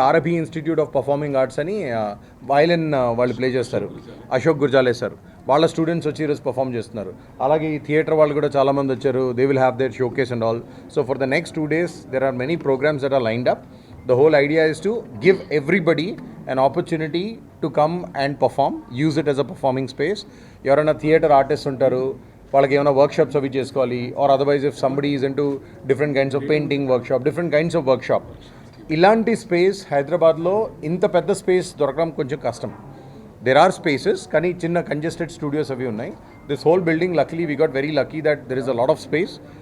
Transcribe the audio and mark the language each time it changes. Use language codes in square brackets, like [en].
[te] ఆర్ఎబీ institute of performing arts అని violin వాళ్ళు play చేస్తారు, అశోక్ గుర్జాలే సార్, వాళ్ళ స్టూడెంట్స్ వచ్చి ఈరోజు పర్ఫామ్ చేస్తున్నారు. అలాగే ఈ థియేటర్ వాళ్ళు కూడా చాలామంది వచ్చారు. [en] They will have their showcase and all. So for the next 2 days there are many programs that are lined up. The whole idea is to give everybody an opportunity to come and perform, use it as a performing space. [te] ఎవరైనా theatre artist ఉంటారు, వాళ్ళకి ఏమైనా workshops అవి చేసుకోవాలి, [en] Or otherwise if somebody is into different kinds of painting workshop, different kinds of workshop. [te] ఇలాంటి space హైదరాబాద్లో ఇంత పెద్ద స్పేస్ దొరకడం కొంచెం కష్టం. [en] There are spaces, [te] కానీ చిన్న కంజెస్టెడ్ స్టూడియోస్ అవి ఉన్నాయి. [en] This whole building luckily we got very lucky that there is a lot of space.